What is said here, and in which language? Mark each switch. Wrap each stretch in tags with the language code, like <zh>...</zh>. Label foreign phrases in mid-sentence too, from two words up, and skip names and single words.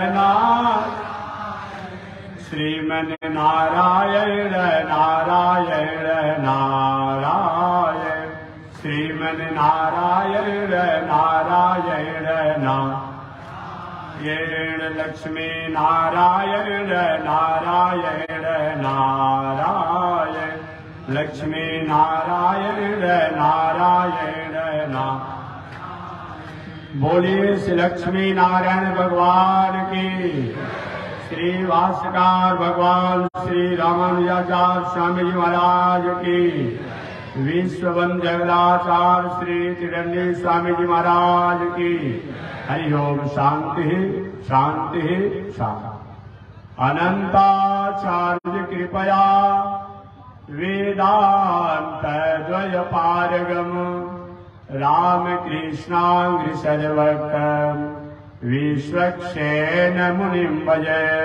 <sa>श्रीमन नारायण नारायण नारायण श्रीमन नारायण नारायण नारायण लक्ष्मी नारायण नारायण नारायण लक्ष्मी नारायण नारायण नारायण।</sa> <hi>बोलिए श्री लक्ष्मी नारायण भगवान की, श्री भाष्यकार भगवान श्री रामानुजाचार्य स्वामी जी महाराज की, विश्ववंद्यचार्य श्री त्रिदंडी स्वामी जी महाराज की।</hi> <sa>हरि ओम। शांति शांति शांति। अनंताचार्य कृपया वेदांत द्वय पारगम रामकृष्णांग्रि सर्वक विश्वक्षेण मुनिं भजे।</sa>